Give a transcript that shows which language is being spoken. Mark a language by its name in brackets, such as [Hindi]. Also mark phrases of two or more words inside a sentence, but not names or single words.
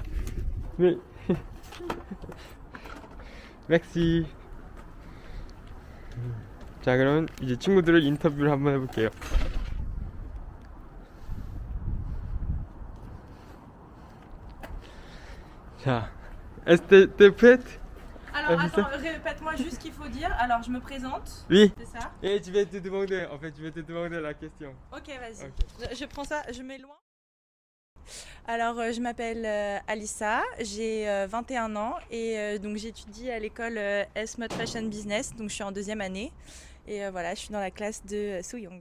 [Korean] 네. 맥시. 자, 그럼 이제 친구들을 인터뷰를 한번 해볼게요. 자, [French] est-ce que prête? Alors attends, répète-moi juste ce qu'il faut dire. Alors je me présente. Oui. C'est ça? Et je vais te demander, la question. Ok, vas-y. Ok. Je prends ça, je mets loin. Alors je m'appelle Alissa, j'ai 21 ans et donc j'étudie à l'école S-Mode Fashion Business, donc je suis en deuxième année et voilà, je suis dans la classe de Soyoung.